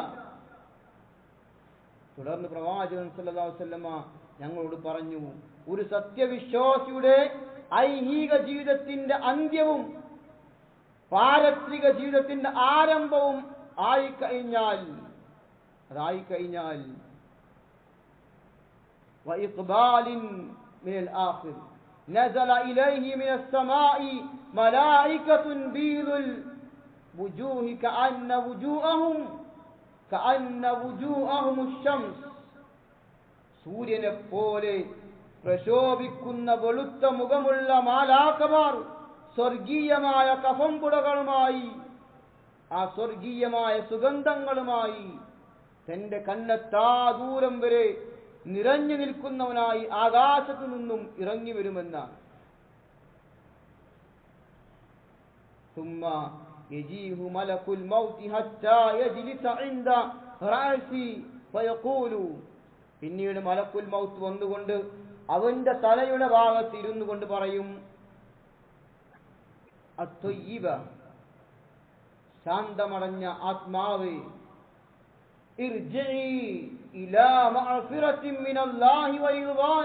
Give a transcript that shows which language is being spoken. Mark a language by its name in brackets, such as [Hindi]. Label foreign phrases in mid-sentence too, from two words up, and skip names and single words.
[Malayalam] തുടർന്ന് പ്രവാചകൻ [Arabic] صلى الله عليه وسلم [Malayalam] ഞങ്ങളോട് പറഞ്ഞു, ഒരു സത്യവിശ്വാസിയുടെ ഐഹിക ജീവിതത്തിന്റെ അന്ത്യവും പാരത്രിക ജീവിതത്തിന്റെ ആരംഭവും [Arabic] അതായിക്കഴിഞ്ഞാൽ وإقبال من الآخر نزل إليه من السماء ملائكة بيض الوجوه كأن وجوههم الشمس. [Malayalam] സൂര്യനെ പോലെ പ്രശോഭിക്കുന്ന വെളുത്ത മുഖമുള്ള മാലാഖമാർ സ്വർഗീയമായ കഫംപുടകളുമായി, ആ സ്വർഗീയമായ സുഗന്ധങ്ങളുമായി തന്റെ കണ്ണെത്താ ദൂരം വരെ നിറഞ്ഞു നിൽക്കുന്നവനായി ആകാശത്തു നിന്നും ഇറങ്ങി വരുമെന്നാണ്. [Arabic] ثم يجيء ملك الموت حتى يجلس عند رأسي فيقول. [Malayalam] പിന്നീട് [Arabic] ملك الموت [Malayalam] വന്നുകൊണ്ട് അവന്റെ തലയുടെ ഭാഗത്ത് ഇരുന്നു കൊണ്ട് പറയും, അത്വയ്യിബ, ശാന്തമടഞ്ഞ ആത്മാവേ, [Arabic] ارجعي إلى مغفرة من الله ورضوان.